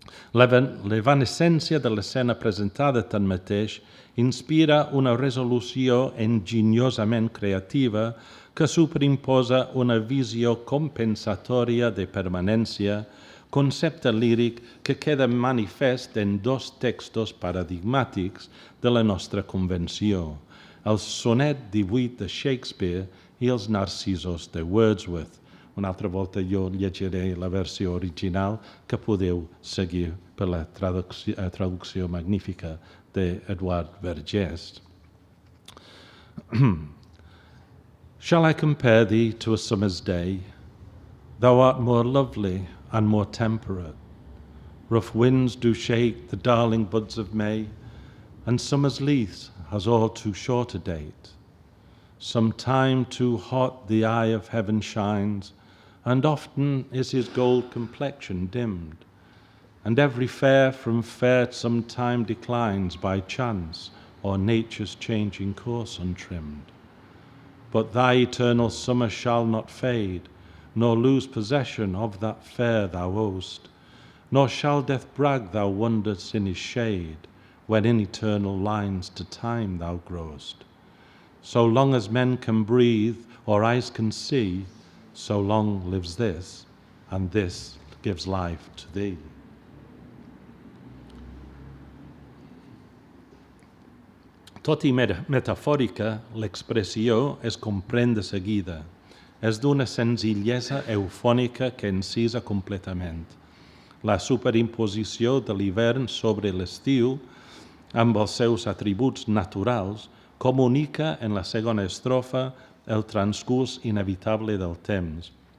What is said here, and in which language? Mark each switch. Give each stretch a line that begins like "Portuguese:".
Catalan: L'evanescència de l'escena presentada, tanmateix, inspira una resolució enginyosament creativa que superimposa una visió compensatòria de permanència, concepte líric que queda manifest en dos textos paradigmàtics de la nostra convenció, el sonet 18 de Shakespeare i els Narcisos de Wordsworth. Una altra volta jo llegiré la versió original que podeu seguir per la traducció magnífica d'Eduard Vergès.
English: Shall I compare thee to a summer's day? Thou art more lovely and more temperate. Rough winds do shake the darling buds of May, and summer's lease has all too short a date. Some time too hot the eye of heaven shines, and often is his gold complexion dimmed, and every fair from fair some time declines by chance or nature's changing course untrimmed. But thy eternal summer shall not fade, nor lose possession of that fair thou owest, nor shall death brag thou wanderest in his shade, when in eternal lines to time thou growest. So long as men can breathe or eyes can see, so long lives this, and this gives life to thee.
Catalan: Tot i metafòrica, l'expressió es comprèn de seguida. És d'una senzillesa eufònica que encisa completament. La superimposició de l'hivern sobre l'estiu, amb els seus atributs naturals, comunica en la segona estrofa el transcurs inevitable del temps.